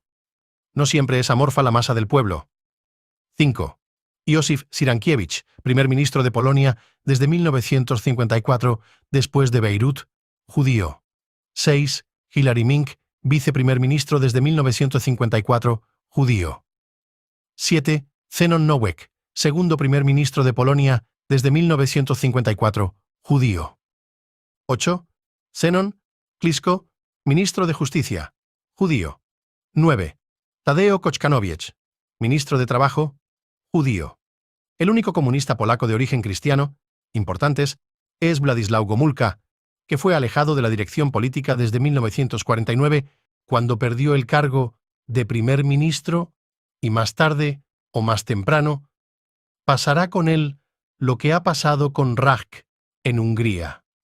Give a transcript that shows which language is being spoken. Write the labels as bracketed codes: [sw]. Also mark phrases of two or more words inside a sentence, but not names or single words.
[es] No siempre es amorfa la masa del pueblo. 5. Józef Cyrankiewicz, primer ministro de Polonia desde 1954, después de Beirut, judío. 6. Hilary Mink, viceprimer ministro desde 1954, judío. 7. Zenon Nowak, segundo primer ministro de Polonia desde 1954, judío. 8. Zenon Klisko, ministro de Justicia, judío. 9. Tadeusz Koczkanowiec, ministro de Trabajo, judío. El único comunista polaco de origen cristiano, importantes, es Władysław Gomulka, que fue alejado de la dirección política desde 1949, cuando perdió el cargo de primer ministro, y más tarde, o más temprano, pasará con él lo que ha pasado con Rajk en Hungría.